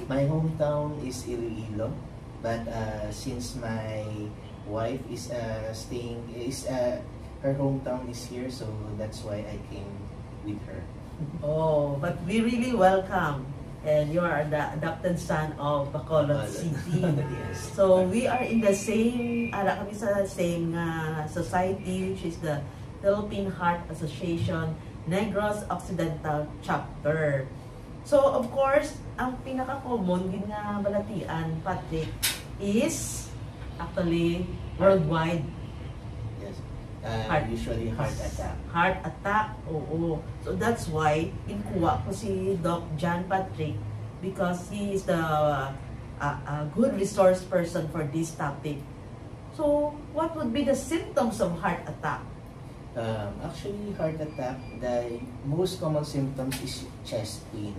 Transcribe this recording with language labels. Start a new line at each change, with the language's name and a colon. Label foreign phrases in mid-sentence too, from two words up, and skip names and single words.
English: My hometown is Iloilo, but since my wife is her hometown is here, so that's why I came with her. Oh, but we really welcome. And you are the adopted son of Bacolod City. Yes. So we are in the same,
Hiligaynon: kami sa
English: same society, which is the Philippine Heart Association Negros Occidental Chapter. So of course,
Hiligaynon: ang pinaka-common din nga balatian,
English: Patrick, is actually worldwide. Yes. Usually heart attack. Heart attack, oo. So that's why
Hiligaynon: inkuha ko
English: si Doc John Patrick because he is a good resource person for this topic. So what would be the symptoms of heart attack? Actually, heart attack, the most common symptoms is chest pain.